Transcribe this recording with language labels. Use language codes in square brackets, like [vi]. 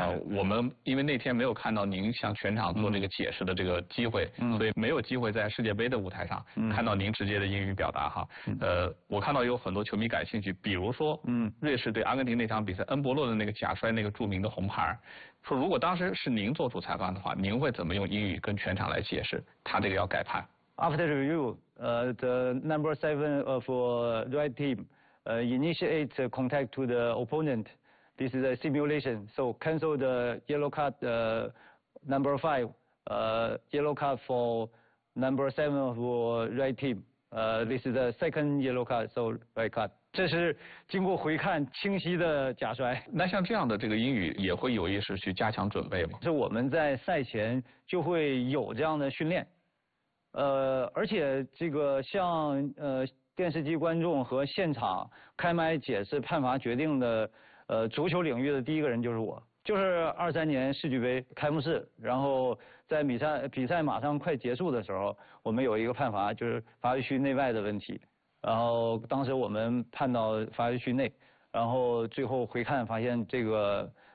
[zh] 我们因为那天没有看到您向全场做这个解释的这个机会，所以没有机会在世界杯的舞台上看到您直接的英语表达哈。我看到有很多球迷感兴趣，比如说瑞士对阿根廷那场比赛，恩波洛的那个假摔那个著名的红牌，说如果当时是您做主裁判的话，您会怎么用英语跟全场来解释他这个要改判 [en] ？After review, the number seven for right team. Initiate contact to the opponent. This is a simulation. So cancel the yellow card, number five, yellow card for number seven for right team. This is the second yellow card, so right card. [zh] 这是经过回看清晰的假摔。那像这样的这个英语也会有意识去加强准备吗？是我们在赛前就会有这样的训练。而且这个像电视机观众和现场开麦解释判罚决定的，足球领域的第一个人就是我，就是23年世俱杯开幕式，然后在比赛马上快结束的时候，我们有一个判罚，就是罚区内外的问题，然后当时我们判到罚区内，然后最后回看发现这个